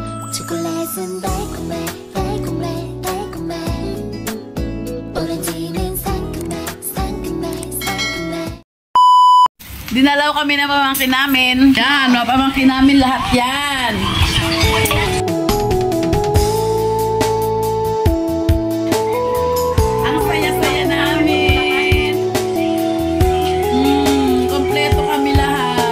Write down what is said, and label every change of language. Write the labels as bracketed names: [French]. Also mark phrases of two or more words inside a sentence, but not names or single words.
[Korean] 초콜릿은 달콤해 달콤해 달콤해 오렌지는 상큼해 상큼해 상큼해. [Filipino] Dinalaw kami ng pamangkin namin. Yan, mga pamangkin namin lahat yan. Ang saya-saya namin. Kompleto kami lahat.